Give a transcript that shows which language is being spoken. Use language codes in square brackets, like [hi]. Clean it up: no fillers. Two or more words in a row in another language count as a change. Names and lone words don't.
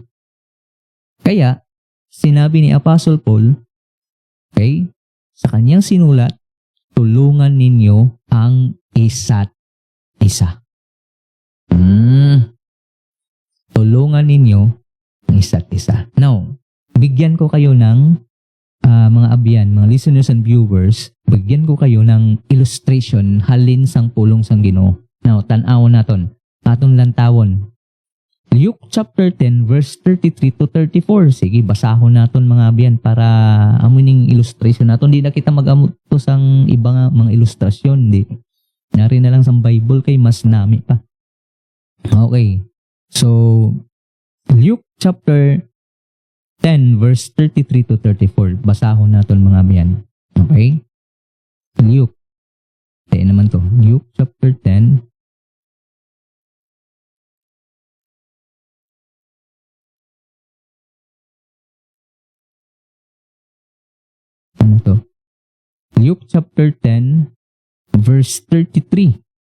[tl] Kaya, sinabi ni Apostle Paul, okay, sa kanyang sinulat, tulungan ninyo ang isa't isa. Tulungan ninyo ang isa't isa. Now, bigyan ko kayo ng mga abyan, mga [en] listeners and viewers, [tl] bigyan ko kayo ng illustration [hil] halin sang pulong sang Ginoo. Now, tan-awon naton. Aton lantawon. [en] Luke chapter 10 verse 33 to 34. [hil] Sige, basahon naton mga abyan para amuning illustration naton. Di na kita mag-amuto sang iba nga mga ilustrasyon. Di. Nari na lang sang Bible kay mas nami pa. Okay. [en] So, Luke chapter 10 verse 33 to 34. [hil] Basahon naton mga abyan. Okay? [tl] Luke. Tayo naman to. [en] Luke chapter 10. [tl] Ano to? [en] Luke chapter 10 verse 33.